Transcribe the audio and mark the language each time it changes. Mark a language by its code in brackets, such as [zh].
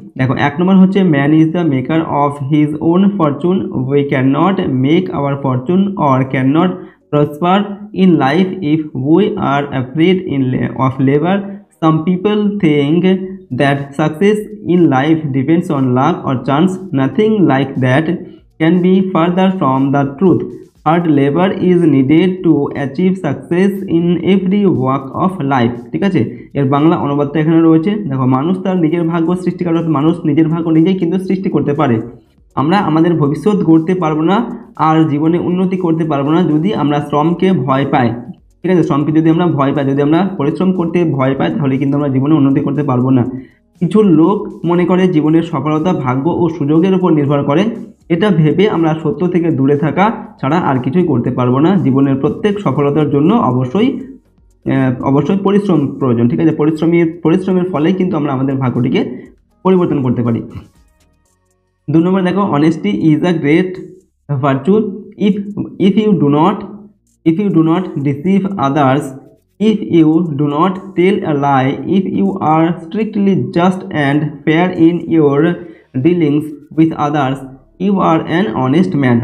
[bn] দেখো 1 নম্বর হচ্ছে, [en] Man is the maker of his own fortune, we can not make our fortune or can not prosper in life if we are afraid of labour. Some people think that success in life depends on luck or chance, nothing like that can be further from the truth. Hard labor is needed to achieve success in every walk of life. [bn] ঠিক আছে, এর বাংলা অনুবাদটা এখানে রয়েছে। দেখো, মানুষ তার নিজের ভাগ্য সৃষ্টি করে, মানুষ নিজের ভাগ্য নিজেই কিন্তু সৃষ্টি করতে পারে। আমরা আমাদের ভবিষ্যৎ গড়তে পারবো না আর জীবনে উন্নতি করতে পারবো না যদি আমরা শ্রমকে ভয় পাই। ঠিক আছে, শ্রমকে যদি আমরা ভয় পাই, যদি আমরা পরিশ্রম করতে ভয় পাই, তাহলে কিন্তু আমরা জীবনে উন্নতি করতে পারবো না। কিছু লোক মনে করে জীবনের সফলতা ভাগ্য ও সুযোগের উপর নির্ভর করে। এটা ভেবে আমরা সত্য থেকে দূরে থাকা ছাড়া আর কিছুই করতে পারবো না। জীবনের প্রত্যেক সফলতার জন্য অবশ্যই পরিশ্রম প্রয়োজন। ঠিক আছে, পরিশ্রমের ফলেই কিন্তু আমরা আমাদের ভাগ্যটিকে পরিবর্তন করতে পারি। 2 নম্বর দেখো, [en] Honesty is a great virtue if you do not deceive others, if you do not tell a lie, if you are strictly just and fair in your dealings with others, you are an honest man.